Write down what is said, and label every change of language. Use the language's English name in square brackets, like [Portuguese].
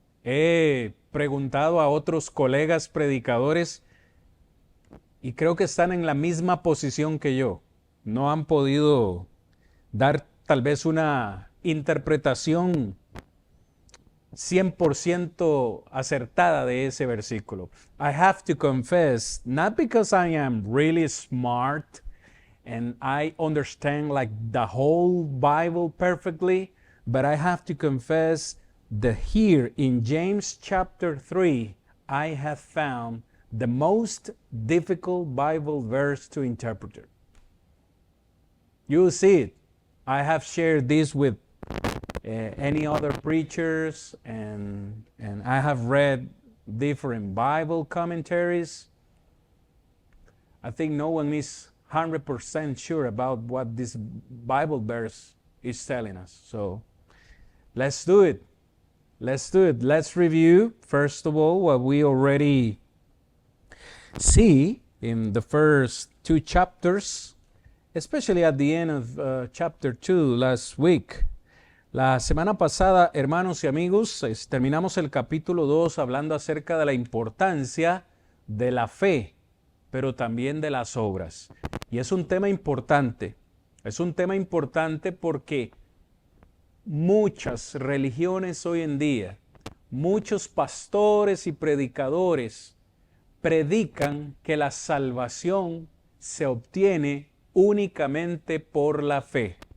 [Spanish] He preguntado a otros colegas predicadores y creo que están en la misma posición que yo. No han podido dar tal vez una interpretación 100% acertada de ese versículo. [English] I have to confess, not because I am really smart and I understand like the whole Bible perfectly, but I have to confess that here in James chapter 3, I have found the most difficult Bible verse to interpret. You see it. I have shared this with any other preachers, and I have read different Bible commentaries. I think no one is 100% sure about what this Bible verse is telling us. So let's do it. Let's do it. Let's review, first of all, what we already see in the first 2 chapters, especially at the end of chapter 2 last week. [Spanish] La semana pasada, hermanos y amigos, terminamos el capítulo 2 hablando acerca de la importancia de la fe, pero también de las obras. Y es un tema importante. Es un tema importante porque muchas religiones hoy en día, muchos pastores y predicadores predican que la salvación se obtiene únicamente por la fe.